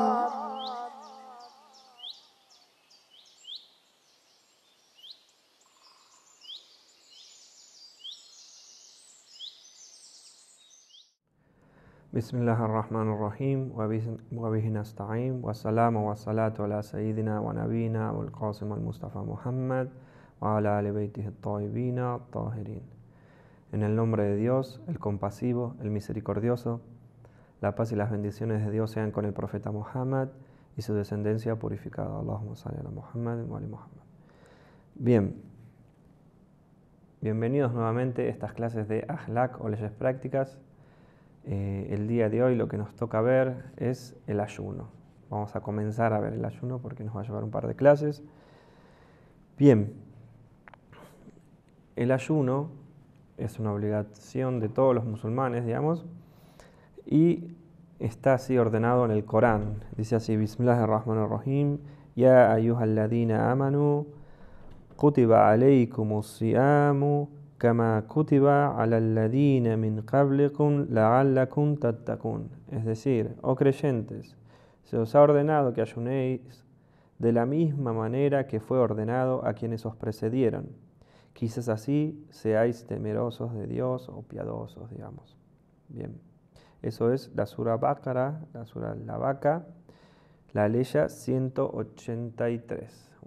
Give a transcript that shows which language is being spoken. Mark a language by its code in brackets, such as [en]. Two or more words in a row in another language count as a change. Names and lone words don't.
[ar] بسم الله الرحمن الرحيم وبه نستعين والسلام والصلاة على سيدنا ونبينا والقاسم المصطفى Muhammad وعلى آل بيته الطيبين الطاهرين. [es] En el nombre de Dios, el compasivo, el misericordioso, la paz y las bendiciones de Dios sean con el profeta Muhammad y su descendencia purificada. [ar] اللهم صل على محمد وآل محمد. [es] Bien, bienvenidos nuevamente a estas clases de Akhlaq o leyes prácticas. El día de hoy lo que nos toca ver es el ayuno. Vamos a comenzar a ver el ayuno porque nos va a llevar un par de clases. Bien, el ayuno es una obligación de todos los musulmanes, digamos, y está así ordenado en el Corán. Dice así: [ar] بسم الله الرحمن الرحيم، يا أيها الذين آمنوا، كتب عليكم الصيام، كما كتب على الذين من قبلكم لعلكم تتقون. [es] Es decir, oh creyentes, se os ha ordenado que ayunéis de la misma manera que fue ordenado a quienes os precedieron. Quizás así seáis temerosos de Dios o piadosos, digamos. Bien, eso es la Sura Baqara, la Sura La Vaca, la leya 183.